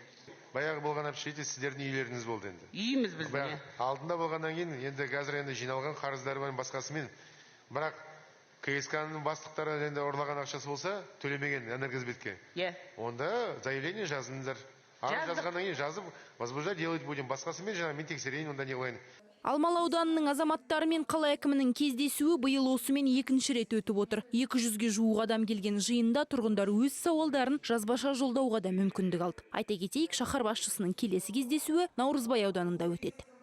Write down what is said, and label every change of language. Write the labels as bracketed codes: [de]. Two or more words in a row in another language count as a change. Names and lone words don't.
[kk] Баяғы болған общежитие сіздердің үйлеріңіз болды енді. Үйіміз бізде. Алдында болғаннан кейін енді қазір енді жиналған қарыздары бар басқасымен. Бірақ КСК-ның бастықтары енді ұрлаған ақшасы болса, төлемеген энергосбытке. Онда заявление жазыңыздар. Жазғаннан кейін жазып, [ru] возбуждать делать будем. [kk] Басқасымен жаңа мен тексерейін, онда не қойын. Алмалы ауданының азаматтары мен қала әкімінің кездесуі биыл осымен 2-ші рет өтіп отыр. 200-ге жуық адам келген жиында тұрғындар өз сауалдарын жазбаша жолдауға да мүмкіндік алды. Айта кетейік, шаһар басшысының келесі кездесуі Наурызбай ауданында өтеді.